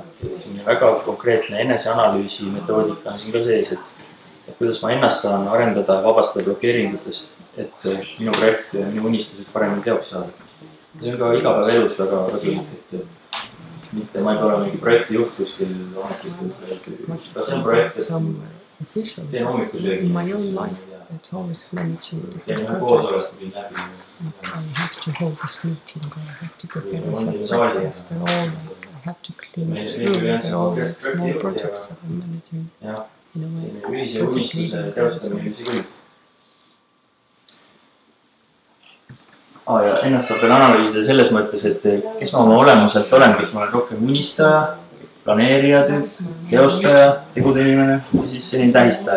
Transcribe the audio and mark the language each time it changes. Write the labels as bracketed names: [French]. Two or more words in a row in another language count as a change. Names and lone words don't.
[Estonian] Et siin väga konkreetne eneseanalüüsi metoodika on siin ka sees, et kuidas ma ennast saan arendada ja vabastada blokeeringutest, et minu projekt ja minu unistused paremini teoks saada. See on ka igapäevaelus väga kasulik, et mitte ma ei ole mingi projekti juht kuskil ametlikult, ka see on projekt, et teen hommikusöögi. [English] It's always managing to [Estonian] Teen koosolekugi läbi. [English] I have to hold this meeting, or I have to prepare breakfast, they're all like, I have to clean this room, they're all like small projects that I'm managing in a way. [Estonian] Ühise unistuse teostamine ühise küll. Ja ennast saab veel analüüsida selles mõttes, et kes ma oma olemuselt olen, kes ma olen rohkem unistaja, planeerija, teostaja, tegude inimene ja siis selline tähistaja.